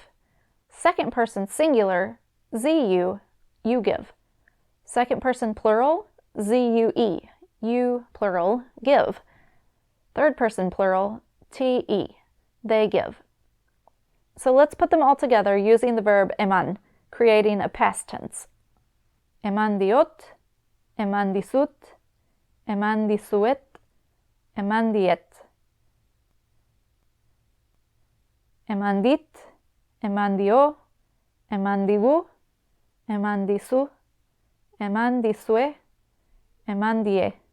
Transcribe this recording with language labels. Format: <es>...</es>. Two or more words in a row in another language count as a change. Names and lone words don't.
<en>Second person singular, zu, you give. Second person plural, zue, you plural, give. Third person plural, te, they give. So let's put them all together using the verb eman, creating a past tense.</en> <eu>Eman diot, eman disut, eman disuet, eman diet. Eman dit, eman dio, eman digu, eman disu, eman disue, eman die.</eu>